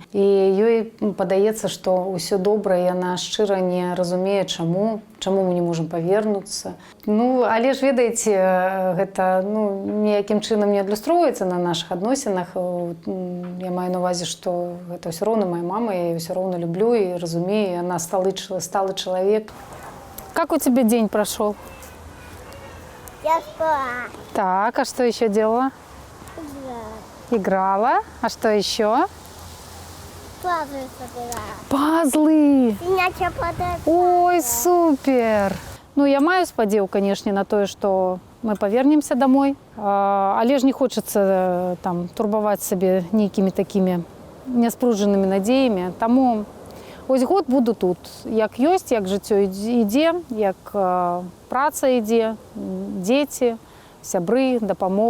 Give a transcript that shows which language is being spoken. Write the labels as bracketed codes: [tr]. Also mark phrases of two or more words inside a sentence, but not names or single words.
[be] І ёй падаецца, што ўсё добра, і яна шчыра не разумее, чаму мы не можам павернуцца. Але ж, ведаеце, гэта ніякім чынам не адлюстроўваецца на нашых адносінах. Я маю на ўвазе, што гэта ўсё роўна моя мама, я яе ўсё роўна люблю і разумею, яна сталы чалавек. [ru] Как у тебя день прошел? Я спала. Так, а что еще делала? Играла. А что еще? Пазлы собирала. Пазлы! Иначе подарок. Ой, супер! [be] Я маю спадзеў, канешне, на тое, што мы павернемся домой. Але ж не хочацца там турбаваць сабе нейкімі такімі няспружанымі надзеямі. Таму ось год буду тут. Як ёсць, як жыццё ідзе, як праца ідзе, дзеці, сябры, дапамога.